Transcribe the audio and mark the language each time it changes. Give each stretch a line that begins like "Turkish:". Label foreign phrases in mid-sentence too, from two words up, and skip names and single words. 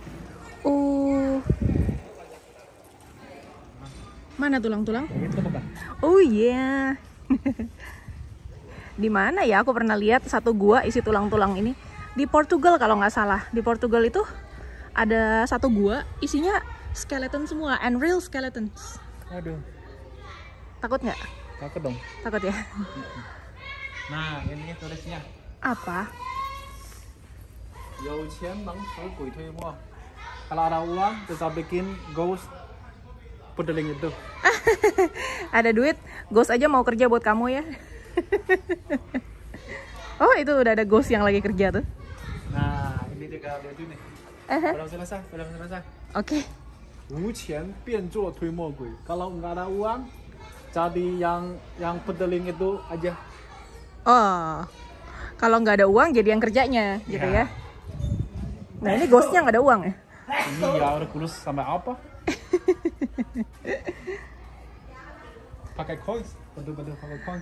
Indonesian: Mana tulang-tulang? Oh iya. Di mana ya? Aku pernah lihat satu gua isi tulang-tulang ini di Portugal kalau nggak salah. Di Portugal itu ada satu gua isinya skeleton semua,
English: and real skeletons.
Indonesian: Aduh, Takut nggak? takut dong. Takut ya? Nah, ini tulisnya. Apa?
Chinese: 有钱能使鬼推磨.
Indonesian: Kalau ada uang, bisa bikin ghost pudeling itu. Ada duit, ghost aja mau kerja buat kamu ya. Oh, itu udah ada ghost yang lagi kerja tuh. Nah, ini jaga baju nih. Aha. Belum selesai, belum selesai. Oke.
Chinese: 无钱变作推磨鬼.
Indonesian: Kalau nggak ada uang, jadi yang pedeling itu aja. Oh, kalau nggak ada uang jadi yang kerjanya, gitu ya. Nah ini ghostnya nggak ada uang ya? Iya, udah kulus sampai apa? Pakai coins, betul-betul pakai coins.